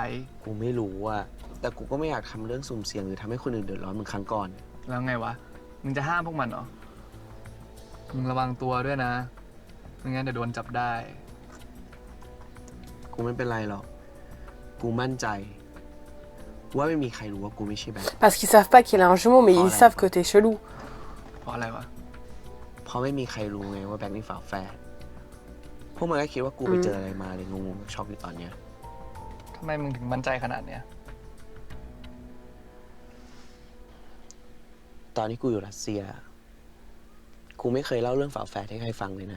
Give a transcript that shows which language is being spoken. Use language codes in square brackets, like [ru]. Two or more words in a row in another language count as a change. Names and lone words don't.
[th] กูไม่รู้อะแต่กูก็ไม่อยากทำเรื่องสุ่มเสี่ยงหรือทำให้คนอื่นเดือดร้อนเหมือนครั้งก่อน แล้วไงวะมึงจะห้ามพวกมันเหรอมึงระวังตัวด้วยนะไม่งั้นเดี๋ยวโดนจับได้ กูไม่เป็นไรหรอกกูมั่นใจว่าไม่มีใครรู้ว่ากูไม่ใช่แบ็ค [fr] Parce qu'ils savent pas qu'il a un jumeau, mais ils savent que t'es chelou. [th] เพราะอะไรวะ เพราะไม่มีใครรู้ไงว่าแบ็คนี่ฝาแฝดพวกมันก็คิดว่ากูไปเจออะไรมาเลยงงๆช็อกอยู่ตอนเนี้ย ทำไมมึงถึงมั่นใจขนาดเนี้ย ตอนที่กูอยู่รัสเซียกูไม่เคยเล่าเรื่องฝาแฝดให้ใครฟังเลยนะ